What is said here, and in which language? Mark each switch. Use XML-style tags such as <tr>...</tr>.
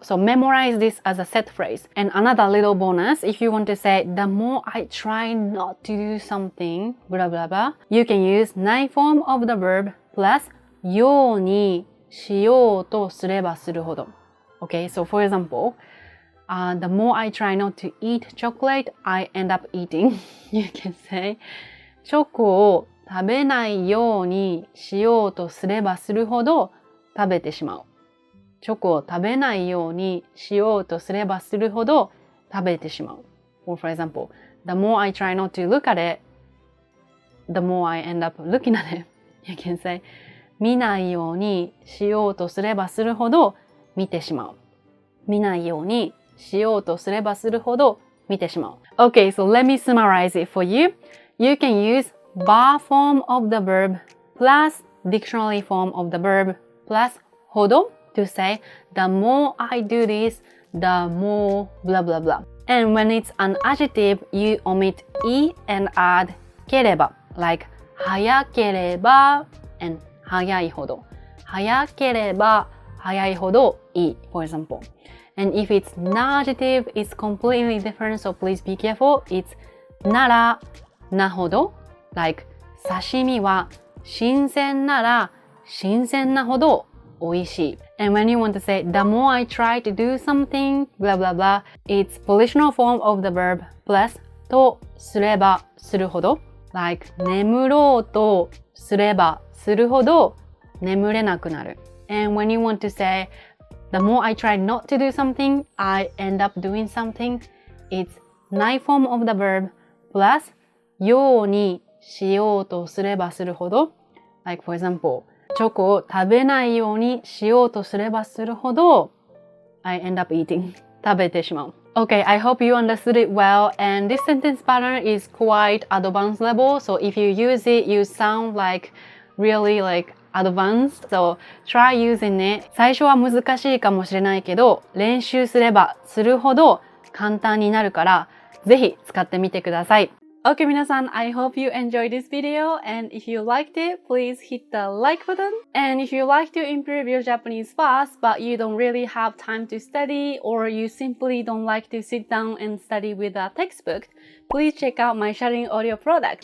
<en>So memorize this as a set phrase. And another little bonus, if you want to say, the more I try not to do something, blah blah blah, you can use ない form of the verb plus ようにしようとすればするほど. Okay, so for example, the more I try not to eat chocolate, I end up eating. You can say,</en> <ja>チョコを食べないようにしようとすればするほど食べてしまう。チョコを食べないようにしようとすればするほど食べてしまう。</ja> <en>Or for example, the more I try not to look at it, the more I end up looking at it. You can say,</en> <ja>見ないようにしようとすればするほど見てしまう。見ないようにしようとすればするほど見てしまう。</ja> <en>Okay, so let me summarize it for you. You can use bar form of the verb plus dictionary form of the verb plus ほど to say the more I do this, the more blah blah blah. And when it's an adjective, you omit e and add ければ like 早ければ and 早いほど。</en> <ja>早ければ早いほどいい</ja> <en>for example. And if it's non-adjective, it's completely different, so please be careful. It's</en> <ja>ならなほど</ja> <en>like</en> <ja>刺身は新鮮なら新鮮なほど美味しい。</ja> <en>And when you want to say, the more I try to do something, blah blah blah, it's positional form of the verb plus とすればするほど like</en> <ja>眠ろうとすればするほど眠れなくなる。</ja> <en>And when you want to say, the more I try not to do something, I end up doing something, it's ない form of the verb plus ようにしようとすればするほど like for example,</en> <ja>チョコを食べないようにしようとすればするほど</ja> <en>I end up eating</en> <ja>食べてしまう。</ja> <en>Okay, I hope you understood it well, and this sentence pattern is quite advanced level, so if you use it, you sound like really like advanced, so try using it.</en> <ja>最初は難しいかもしれないけど、練習すればするほど簡単になるから、ぜひ使ってみてください。</ja> <en>Okay, 皆さん、I hope you enjoyed this video, and if you liked it, please hit the like button. And if you like to improve your Japanese fast, but you don't really have time to study, or you simply don't like to sit down and study with a textbook, please check out my shadowing audio product.</en>